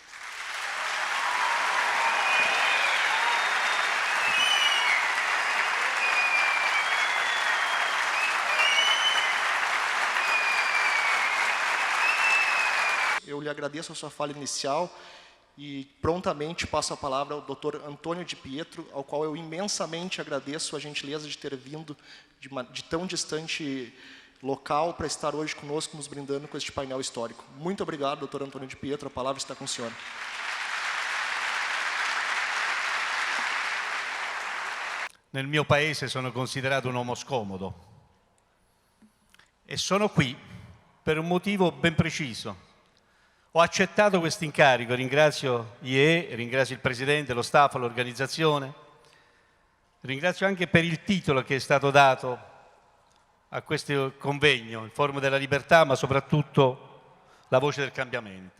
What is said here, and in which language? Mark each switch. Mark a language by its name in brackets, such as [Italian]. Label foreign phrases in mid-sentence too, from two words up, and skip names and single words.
[Portuguese] Eu lhe agradeço a sua fala inicial e prontamente passo a palavra ao Dr. Antônio de Pietro, ao qual eu imensamente agradeço a gentileza de ter vindo de tão distante local para estar hoje conosco, nos brindando com este painel histórico. Muito obrigado, Dr. Antônio de Pietro, a palavra está com o senhor. [Italian] Nel mio paese sono considerato un uomo scomodo e sono qui per un motivo ben preciso. Ho accettato questo incarico, ringrazio IE, ringrazio il Presidente, lo staff, l'organizzazione, ringrazio anche per il titolo che è stato dato a questo convegno, il Forum della Libertà, ma soprattutto la voce del cambiamento.